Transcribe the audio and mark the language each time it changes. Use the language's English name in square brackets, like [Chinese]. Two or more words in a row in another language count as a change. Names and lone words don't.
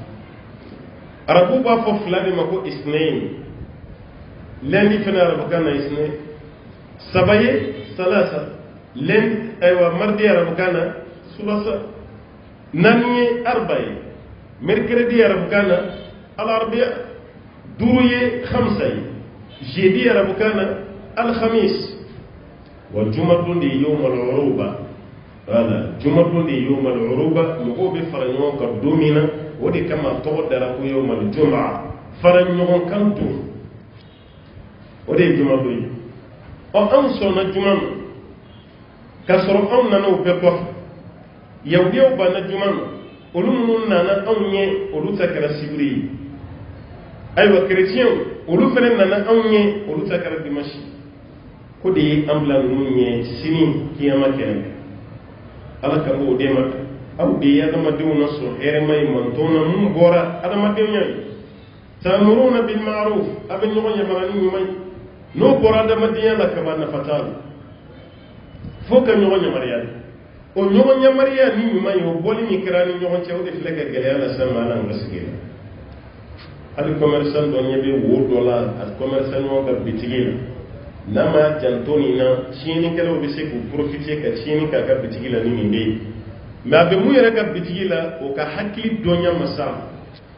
[Bambara] arabu b'a fɔ fila de ma ko isnain lundi fana arabukan na isnain saba ye salasa lundi ayiwa mardi arabukan na sulasa naani ye arba ye mercredi arabukan na alarbiya duuru ye khamsa ye jeudi arabukan na alhamis wa jumadun de [Arabic] يوم العروبة [Bambara] wala jumadun de [Arabic] يوم العروبة [Bambara] mɔgɔw bɛ fara ɲɔgɔn kan don min na o de kama tɔgɔ dara ko [Arabic] يوم الجمعة [Bambara] fara ɲɔgɔn kan don o de ye jumadun ye anw sɔnna juma ma k'a sɔrɔ anw nana o bɛɛ kɔfɛ yahudiw banna juma ma olu minnu nana anw ɲɛ olu ta kɛra sibiri ye ayiwa chrétienw olu fana nana anw ɲɛ olu ta kɛra dimanche ko de ye an bila ninnu ɲɛ sini kiyama kɛnɛ ala ka b'o de ma aw de ye adamadenw na sɔn hɛrɛma ye mantɔn na mun bɔra adamadenya ye [Arabic] تأمرون بالمعروف [Bambara] a bɛ ɲɔgɔn yamara ni ɲuman ye n'o bɔra adamadenya la kaba nafa t'a la fo ka ɲɔgɔn yamariya o ɲɔgɔn yamariya ni ɲuman ye o bɔli min kɛra ni ɲɔgɔn cɛ o de filɛ ka gɛlɛya lase ma ala ka sigi la hali commerçant dɔ ɲɛ bɛ wo dɔ la a commerçant ɲɔgɔn ka bitigi la n'a ma janto nin na tiɲɛnikɛlaw bɛ se k'u profiter ka tiɲɛni k'a ka bitigi la ni nin de ye mɛ a bɛ mun yɛrɛ ka bitigi la o ka hakili dɔnya masa